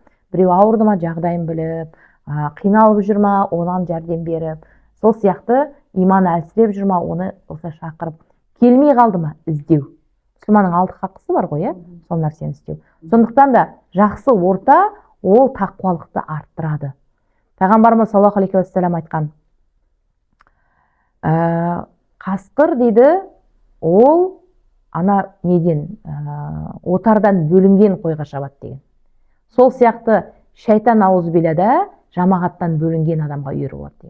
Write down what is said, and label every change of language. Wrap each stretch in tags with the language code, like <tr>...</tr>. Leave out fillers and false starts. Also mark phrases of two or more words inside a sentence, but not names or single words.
<kk>Біреу ауырды ма, жағдайын біліп, қиналып жүр ма, оған жәрдем беріп, сол сияқты иманы әлсіреп жүр ма, оны осылай шақырып, келмей қалды ма, іздеу. Мұсылманның алты хақысы бар ғой, иә? Сол нәрсені істеу. Сондықтан да жақсы орта ол тақуалықты арттырады. Пайғамбарымыз</kk> <ar>صلى الله عليه وسلم</ar> <kk>айтқан, қасқыр дейді, ол ана неден, отардан бөлінген қойға шабады деген. Сол сияқты шайтан аузубилада жамағаттан бөлінген адамға үйір болады деген.</kk>